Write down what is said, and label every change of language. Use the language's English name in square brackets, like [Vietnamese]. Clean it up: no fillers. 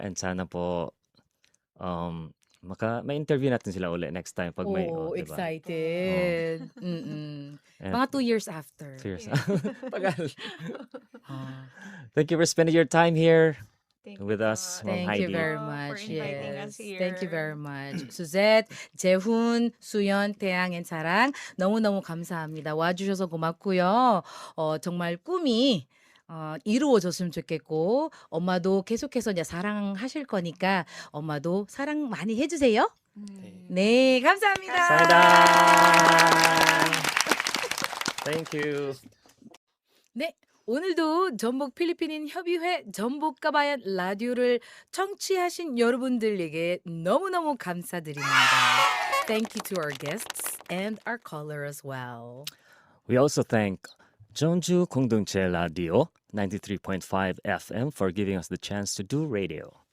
[Filipino] And sana po ma-interview natin sila ulit [English] next time [Filipino] pag may Oh, diba? [English] excited. And [Filipino] Mga 2 years after. [English] 2 years. [Filipino] Tagal. [English] Thank you for spending your time here with us, Ma'am Thank you Heidi. very much. for inviting Yes. us here. Thank you very much. [Korean] Suzette, 재훈, 수연, 태양, and 사랑 너무너무 감사합니다. 와주셔서 고맙고요. 정말 꿈이 이루어졌으면 좋겠고 엄마도 계속해서 이제 사랑하실 거니까 엄마도 사랑 많이 해주세요. 네, 감사합니다. [English] Thank you. [Korean] 네. 오늘도 전북 필리핀인 협의회 전북가바얀 라디오를 청취하신 여러분들에게 너무너무 감사드립니다. [English] Thank you to our guests and our caller as well. We also thank Jeonju 공동체 Radio 93.5 FM for giving us the chance to do radio.